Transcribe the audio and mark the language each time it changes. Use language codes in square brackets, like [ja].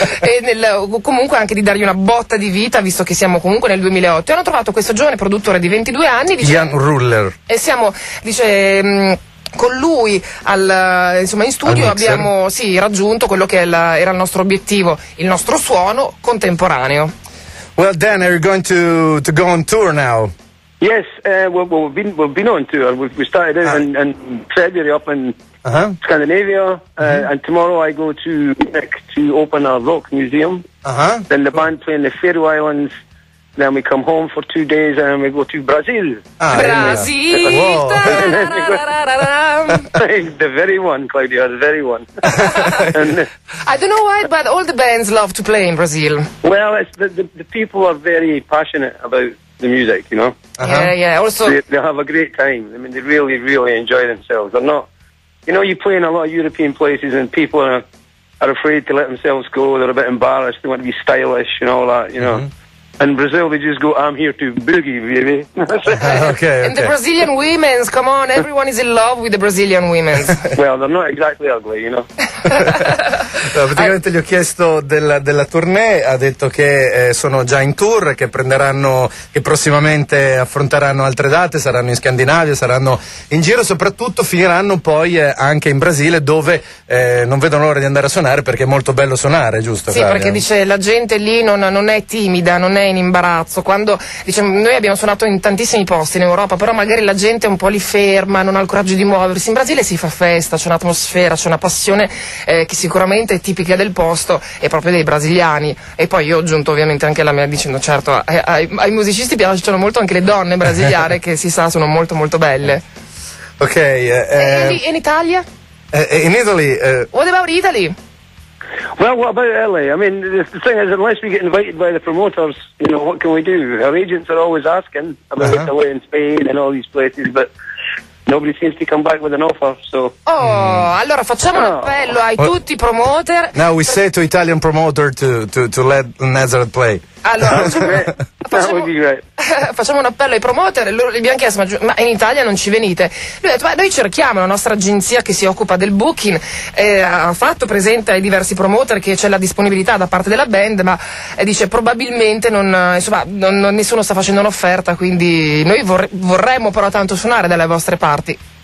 [it] E comunque anche di dargli una botta di vita, visto che siamo comunque nel 2008. E hanno trovato questo giovane produttore di 22 anni. Ian Ruler. E siamo, dice, con lui al, insomma, in studio al abbiamo sì, raggiunto quello che era il nostro obiettivo, il nostro suono contemporaneo. [en] Well, Dan, are you going to go on tour now? Yes, we've been on tour. We started out in February up in uh-huh. Scandinavia, uh-huh. And tomorrow I go to Munich to open a rock museum. Uh-huh. Then the band play in the Faroe Islands. Then we come home for 2 days and we go to Brazil. Brazil! The very one, Claudia, the very one. I don't know why, but all the bands love to play in Brazil. Well, it's the people are very passionate about the music, you know. Uh-huh. Yeah, also they have a great time. I mean, they really, really enjoy themselves. They're not, you know, you play in a lot of European places and people are afraid to let themselves go. They're a bit embarrassed. They want to be stylish and all that, you know. Mm-hmm. In Brazil, they just go, "I'm here to boogie, baby." Okay, okay. And the Brazilian women's, come on, everyone is in love with the Brazilian women's. Well, they're not exactly ugly, you know. [it] No, praticamente gli ho chiesto della tournée, ha detto che sono già in tour, che prenderanno, che prossimamente affronteranno altre date, saranno in Scandinavia, saranno in giro, soprattutto finiranno poi anche in Brasile, dove non vedono l'ora di andare a suonare, perché è molto bello suonare, giusto? Sì, Claudia? Perché dice la gente lì non è timida, non è in imbarazzo, quando dice, noi abbiamo suonato in tantissimi posti in Europa, però magari la gente è un po' lì ferma, non ha il coraggio di muoversi. In Brasile si fa festa, c'è un'atmosfera, c'è una passione che sicuramente è tipica del posto e proprio dei brasiliani. E poi io ho aggiunto ovviamente anche la mia dicendo certo ai musicisti piacciono molto anche le donne brasiliane che si sa sono molto molto belle. Ok, in Italia? [en] In Italy? What about Italy? Well, what about LA? I mean, the thing is, unless we get invited by the promoters, you know, what can we do? Our agents are always asking about uh-huh. LA and Spain and all these places, but nobody seems to come back with an offer, so. [it] Oh, allora facciamo un appello ai tutti i promoter. [en] Now we say to Italian promoter to let Nazareth play. [it] Allora, [en] that would be great. [it] Facciamo un appello ai promoter, loro gli abbiamo chiesto, ma in Italia non ci venite? Lui ha detto, ma noi cerchiamo, la nostra agenzia che si occupa del booking, ha fatto presente ai diversi promoter che c'è la disponibilità da parte della band, ma dice, probabilmente non nessuno sta facendo un'offerta, quindi noi vorremmo però tanto suonare dalle vostre parti.